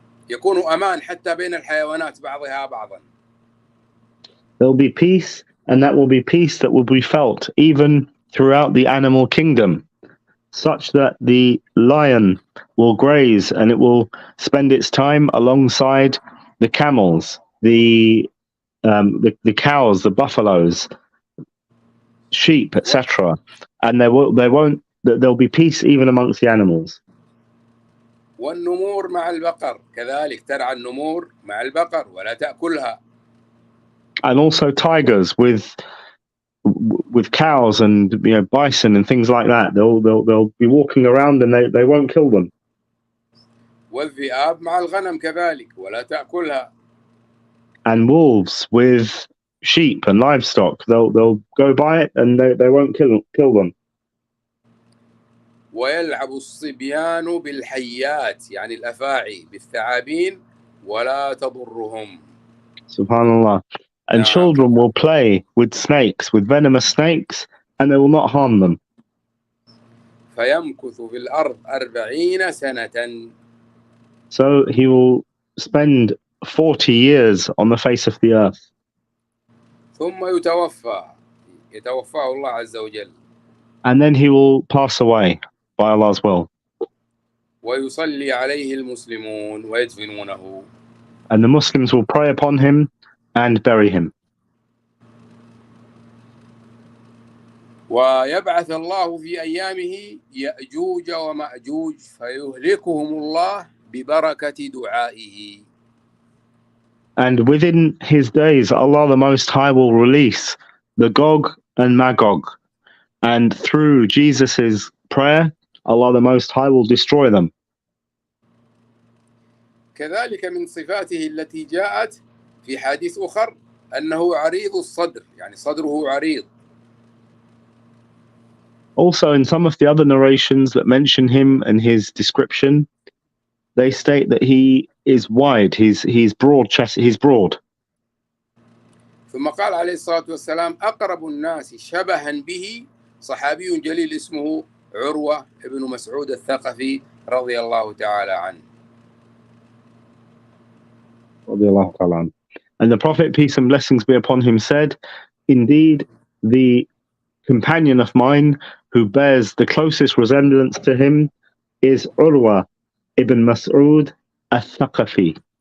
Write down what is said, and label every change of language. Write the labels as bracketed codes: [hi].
[ar] يكون أمان حتى بين الحيوانات بعضها بعضا. [en] There will be peace, and that will be peace that will be felt even throughout the animal kingdom, such that the lion will graze and it will spend its time alongside the camels, the cows, the buffaloes, sheep, etc. And there'll be peace even amongst the animals. [ar] والنمور مع البقر كذلك، ترعى النمور مع البقر ولا تأكلها. [en] And also tigers with cows and bison and things like that. They'll be walking around and they won't kill them. [ar] والذئاب مع الغنم كذلك ولا تأكلها. [en] And wolves with sheep and livestock, they'll go by it and they won't kill them. [ar] ويلعب الصبيان بالحيات يعني الأفاعي بالثعابين ولا تضرهم. Subhanallah. [en] And children will play with snakes, with venomous snakes, and they will not harm them. [ar] فيمكث في الأرض 40 سنة. [en] So he will spend 40 years on the face of the earth. [ar] ثم يتوفاه الله عز وجل. [en] And then he will pass away by Allah's will. [ar] ويصلي عليه المسلمون ويدفنونه. [en] And the Muslims will pray upon him and bury him. [ar] ويبعث الله في أيامه يأجوج ومأجوج فيهلكهم الله ببركة دعائه. [en] And within his days, Allah the Most High will release the Gog and Magog. And through Jesus's prayer, Allah the Most High will destroy them. [ar] كذلك من صفاته التي جاءت في حديث آخر أنه عريض الصدر، يعني صدره عريض. [en] Also, in some of the other narrations that mention him and his description, they state that he is wide, he's broad chest, he's broad. [ar] ثم قال عليه الصلاة والسلام أقرب الناس شبها به صحابي جليل اسمه عروة ابن مسعود الثقفي رضي الله تعالى عنه. [en] And the Prophet, peace and blessings be upon him, said, indeed, the companion of mine who bears the closest resemblance to him is Urwa ibn Mas'ud al-Thaqafi.